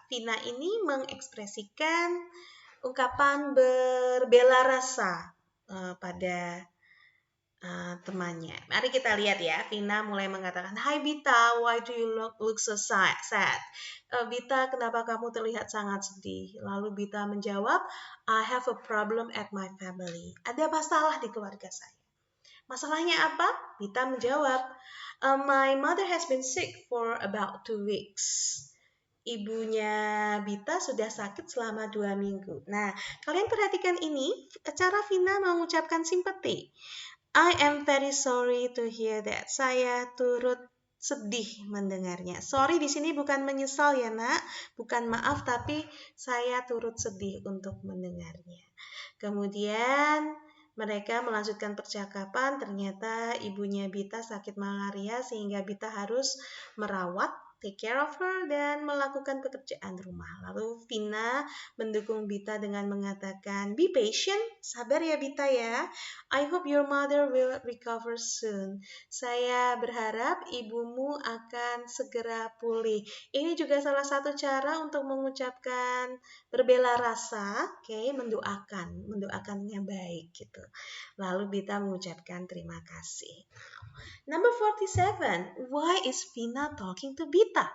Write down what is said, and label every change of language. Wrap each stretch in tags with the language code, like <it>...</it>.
<id>Vina ini mengekspresikan ungkapan berbela rasa pada temannya. Mari kita lihat ya. Vina mulai mengatakan,</id> <en>"Hai Bita, why do you look so sad?</en> <id>Bita, kenapa kamu terlihat sangat sedih?" Lalu Bita menjawab,</id> <en>"I have a problem at my family."</en> <id>Ada masalah di keluarga saya. Masalahnya apa? Bita menjawab,</id> <en>"My mother has been sick for about 2 weeks."</en> <id>Ibunya Bita sudah sakit selama 2 minggu. Nah, kalian perhatikan ini, cara Vina mengucapkan simpati.</id> <en>I am very sorry to hear that.</en> <id>Saya turut sedih mendengarnya. Sorry di sini bukan menyesal ya nak, bukan maaf, tapi saya turut sedih untuk mendengarnya. Kemudian mereka melanjutkan percakapan, ternyata ibunya Bita sakit malaria sehingga Bita harus merawat,</id> <en>take care of her,</en> <id>dan melakukan pekerjaan rumah. Lalu Vina mendukung Bita dengan mengatakan,</id> <en>"Be patient,</en> <id>sabar ya Bita ya.</id> <en>I hope your mother will recover soon."</en> <id>Saya berharap ibumu akan segera pulih. Ini juga salah satu cara untuk mengucapkan berbela rasa, mendoakan yang baik gitu. Lalu Bita mengucapkan terima kasih.</id> <en>Number 47, why is Vina talking to Bita?</en>